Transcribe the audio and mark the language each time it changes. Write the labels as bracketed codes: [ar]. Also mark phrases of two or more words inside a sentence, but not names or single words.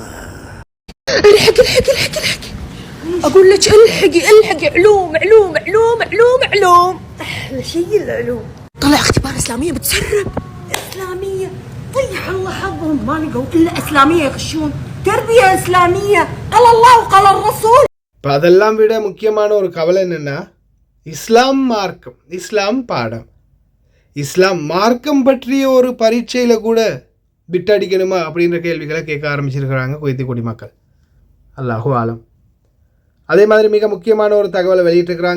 [ar] الحق اقول لك الحقي علوم احلى شيء العلوم. طلع اختبار اسلاميه بتسرب اسلاميه، طيح الله حظهم ما لقوا الا اسلاميه يغشون. تربيه اسلاميه قال الله وقال الرسول. [ta] அதெல்லாம் விட முக்கியமான ஒரு கவலை என்னன்னா இஸ்லாம் மார்க்கம், இஸ்லாம் பாடம், இஸ்லாம் மார்க்கம் பற்றிய ஒரு பரீட்சையில் கூட பிட்டடிக்கணுமா அப்படின்ற கேள்விகளை கேட்க ஆரம்பிச்சிருக்கிறாங்க குவைத்தி குடிமக்கள். [ar] الله أعلم. [ta] அதே மாதிரி மிக முக்கியமான ஒரு தகவலை வெளியிட்டிருக்கிறாங்க.